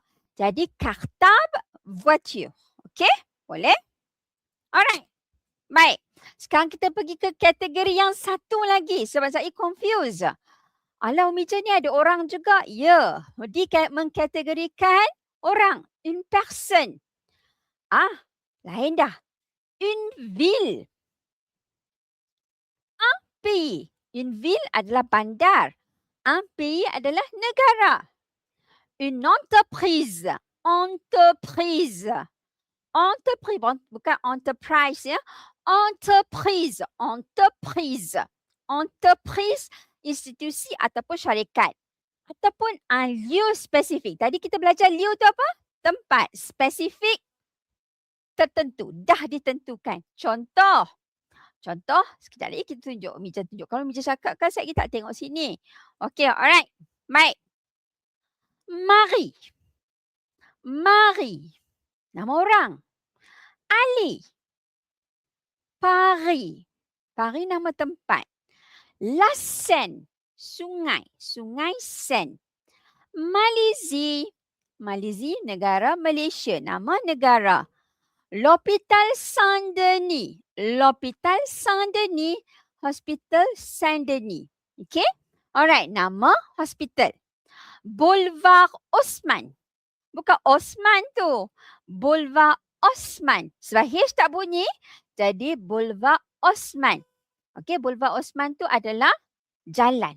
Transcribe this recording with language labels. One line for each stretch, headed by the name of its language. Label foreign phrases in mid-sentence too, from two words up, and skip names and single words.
Malay: Jadi kartab, voiture. Okey? Boleh? Alright. Baik. Sekarang kita pergi ke kategori yang satu lagi. Sebab saya confuse. Alah Umi Je ni ada orang juga. Ya, mengkategorikan orang.
French: Une personne.
Malay: Lain dah.
French: Une ville. Un pays. Une ville
Malay: adalah bandar.
French: Un pays
Malay: adalah negara.
French: Une entreprise. Entreprise.
Malay: Entreprise, bukan enterprise ya.
French: Entreprise. Entreprise.
Malay: Entreprise, institusi ataupun syarikat. Ataupun
French: un lieu
Malay: spesifik. Tadi kita belajar lieu tu apa? Tempat. Spesifik tertentu. Dah ditentukan. Contoh, sekejap lagi kita tunjuk. Mija tunjuk. Kalau Mija cakap kan saya tak tengok sini. Okay, alright. Baik. Marie. Marie. Nama orang. Ali. Paris. Paris nama tempat. La Seine. Sungai. Sungai Seine. Malaisie. Malaisie negara Malaysia. Nama negara. L'Hôpital Saint-Denis. L'Hôpital Saint-Denis. Hospital Saint-Denis. Okay? Alright. Nama hospital. Boulevard Osman. Bukan Osman tu. Boulevard Osman. Sebab H tak bunyi. Jadi Boulevard Osman. Okay, Boulevard Osman tu adalah jalan.